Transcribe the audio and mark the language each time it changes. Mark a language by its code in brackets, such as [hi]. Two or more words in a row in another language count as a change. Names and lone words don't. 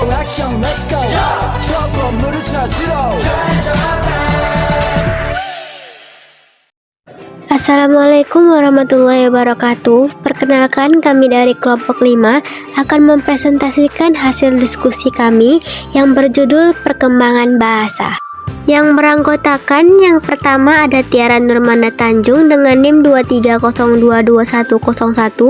[ko] 액션 [en] let's go [ko] 저 건물을 찾으러 [ar] السلام عليكم ورحمة الله وبركاته. [id] Perkenalkan, kami dari kelompok 5 akan mempresentasikan hasil diskusi kami yang berjudul Perkembangan Bahasa. Yang beranggotakan yang pertama ada Tiara Nurmana Tanjung dengan NIM 23022101.